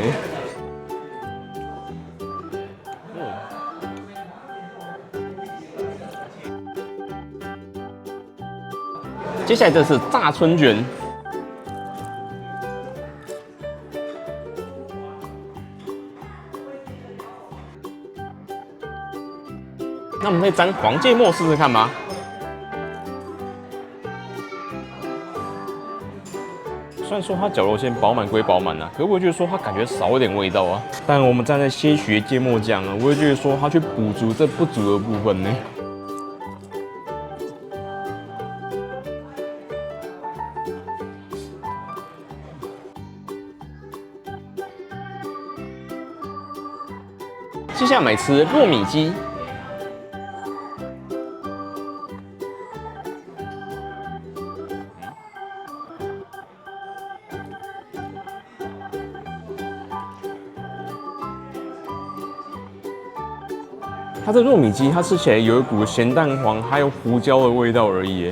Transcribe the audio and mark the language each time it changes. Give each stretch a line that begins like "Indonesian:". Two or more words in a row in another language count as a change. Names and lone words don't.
Chinese: 接下來這是炸春卷，那我們再沾黃芥末試試看吧。雖然說它絞肉餡飽滿歸飽滿啊，可我覺得說它感覺少一點味道啊。但我們站在些許芥末醬啊，我會覺得說它去補足這不足的部分呢。接下來我們來吃糯米雞。它这糯米雞，它吃起來有一股鹹蛋黃還有胡椒的味道而已。